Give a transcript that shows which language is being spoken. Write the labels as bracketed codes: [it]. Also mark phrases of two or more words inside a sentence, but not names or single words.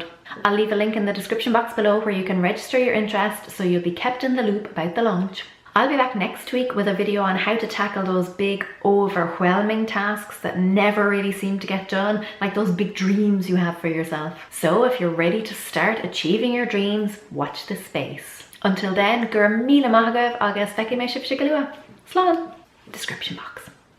[en] I'll leave a link in the description box below where you can register your interest so you'll be kept in the loop about the launch. I'll be back next week with a video on how to tackle those big, overwhelming tasks that never really seem to get done, like those big dreams you have for yourself. So if you're ready to start achieving your dreams, watch this space. Until then, [ga] gur míle maith agaibh agus feici mé sibh go luath. Slán. [en] Description box.